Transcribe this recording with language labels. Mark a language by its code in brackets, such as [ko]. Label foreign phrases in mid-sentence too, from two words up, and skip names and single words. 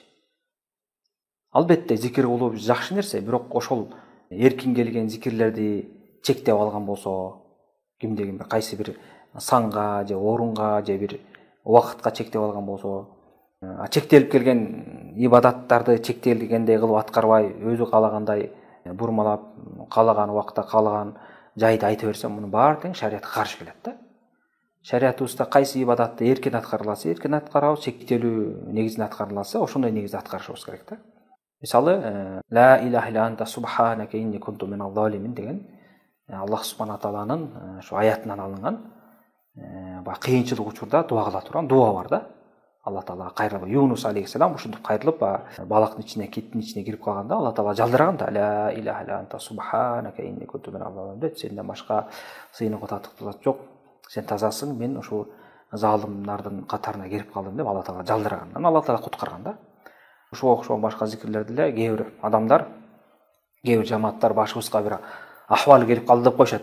[ky] Албетте, зикир кылуу жакшы нерсе, бирок ошол эркин келген зикирлерди чектеп алган болсо, кимдеги бир кайсы бир санга же орунга же бир убакытка чектеп алган болсо, чектелип келген ибадаттарды чектелгендей кылып аткарбай, өзү каалагандай бурмалап, каалаган убакытта каалаган жайды айта берсе, мунун баары тең шариятка каршы келет да. Шариятыбызда кайсы ибадатты эркин аткарыласы, эркин аткарабыз, чектелүү негизинде аткарыласы, ошондой негизде аткарышыбыз керек да. Мисалы, [ar] لا إله إلا أنت سبحانك إني كنت من الظالمين [ky] деген Аллах субхана тааланын ошо аятынан алынган кыйынчылык учурда дуа кыла турган дуа бар да. Алла таалага кайрылып, Юнус алейхиссалам ушинтип кайрылып, балактын ичине, киттин ичине кирип калганда, Алла таала жалдырган да: [ar] لا إله إلا أنت سبحانك إني كنت من الظالمين [ky] деп, сенден башка сыйынууга татыктуу зат жок, сен тазасың, мен ошол залымдардын катарына кирип калдым деп Алла таала жалдырган. Аны Алла таала куткарган да. Ошого окшогон башка зикирлерди эле кээ бир адамдар, кээ бир жамааттар башыбызга бир ахвал келип калды деп коюшат.